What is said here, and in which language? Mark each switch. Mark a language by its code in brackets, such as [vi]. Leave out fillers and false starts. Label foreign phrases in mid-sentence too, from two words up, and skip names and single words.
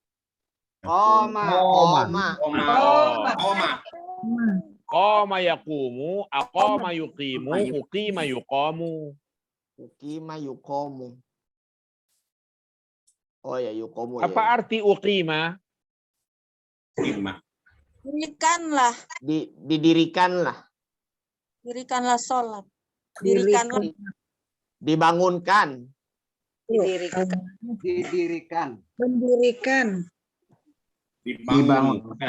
[ar] Qoma. قام يقوم، أقام يقيم، أقيم يقام. أقيم يقوم. Oh ya yuqomu. [id] Apa arti uqima? [ar] Uqima. [id] Dirikanlah. Didirikanlah. Dirikanlah sholat. Dirikanlah. Dibangunkan. Didirikan. Mendirikan. Dibangunkan.